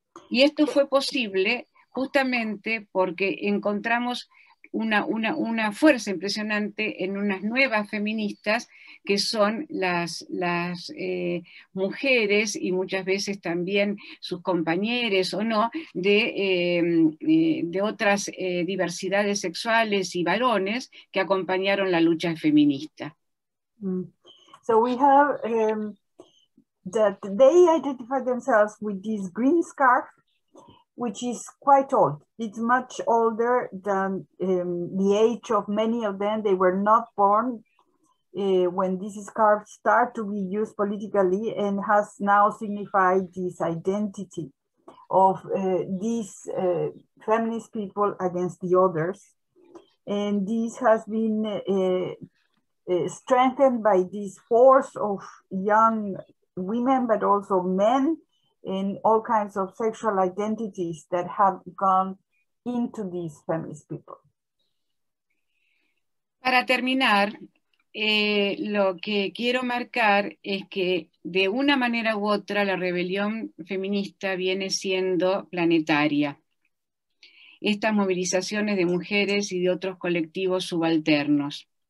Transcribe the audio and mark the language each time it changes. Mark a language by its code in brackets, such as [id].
[es] Y esto fue posible justamente porque encontramos una fuerza impresionante en unas nuevas feministas que son las mujeres y muchas veces también sus compañeros o no de otras diversidades sexuales y varones que acompañaron la lucha feminista. [en] So we have that they identify themselves with this green scarf, which is quite old. It's much older than the age of many of them. They were not born when this scarf started to be used politically and has now signified this identity of these feminist people against the others. And this has been strengthened by this force of young women, but also men, and all kinds of sexual identities that have gone into these feminist people. [es] Para terminar, lo que quiero marcar es que de una manera u otra la rebelión feminista viene siendo planetaria. Estas movilizaciones de mujeres y de otros colectivos subalternos.